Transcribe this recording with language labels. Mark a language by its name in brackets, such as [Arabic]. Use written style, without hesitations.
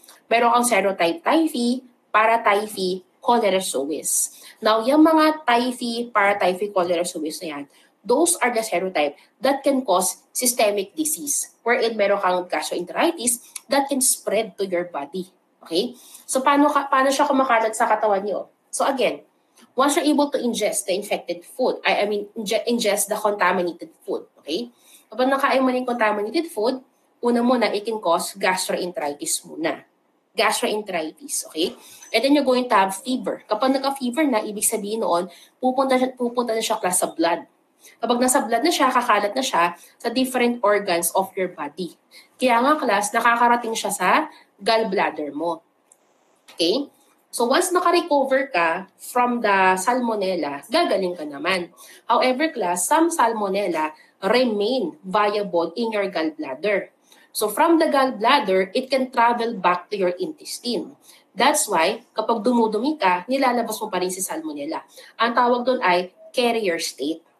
[Filipino] Meron kang serotype typhi, paratyphi, cholera suis. [English] Now, yung mga typhi, paratyphi, cholera suis na yan, those are the serotype that can cause systemic disease, wherein [Filipino] meron kang gastroenteritis [English] that can spread to your body. Okay? [Filipino] So, paano siya kumakalat sa katawan niyo? [English] So, again, once you're able to ingest the infected food, ingest the contaminated food, okay? [Filipino] Kapag nakain mo ng contaminated food, una muna, it can cause gastroenteritis muna. [English] Gastroenteritis, okay? And then you're going to have fever. [Filipino] Kapag naka-fever na, ibig sabihin noon, pupunta na siya class sa blood. Kapag nasa blood na siya, kakalat na siya sa different organs of your body. Kaya nga class, nakakarating siya sa gallbladder mo. Okay? So once naka-recover ka from the salmonella, gagaling ka naman. [English] However class, some salmonella remain viable in your gallbladder. So from the gallbladder, it can travel back to your intestine. That's why, [Filipino] kapag dumudumi ka, nilalabas mo pa rin si salmonella. Ang tawag doon ay carrier state.